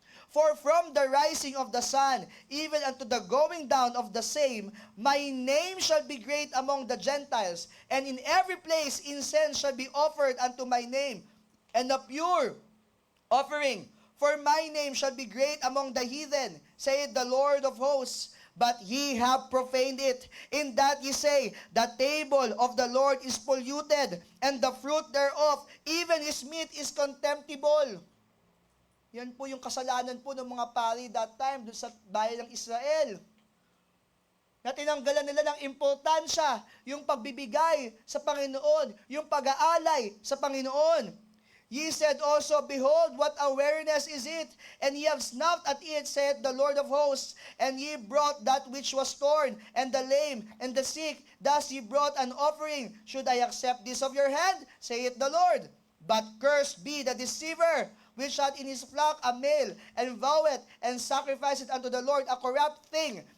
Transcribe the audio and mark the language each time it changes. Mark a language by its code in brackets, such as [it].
[en] For from the rising of the sun, even unto the going down of the same, my name shall be great among the Gentiles, and in every place incense shall be offered unto my name, and a pure offering. For my name shall be great among the heathen, saith the Lord of hosts. But ye have profaned it, in that ye say, the table of the Lord is polluted, and the fruit thereof, even his meat is contemptible. [tl] Yan po yung kasalanan po ng mga pari [en] that time [tl] doon sa bayan ng Israel. Na tinanggalan nila ng importansya, yung pagbibigay sa Panginoon, yung pag-aalay sa Panginoon. [en] Ye said also, behold, what awareness is it? And ye have snuffed at it, saith the Lord of hosts. And ye brought that which was torn, and the lame, and the sick. Thus ye brought an offering. Should I accept this of your hand? Saith the Lord. But cursed be the deceiver, which had in his flock a male, and voweth, and sacrificeth unto the Lord a corrupt thing.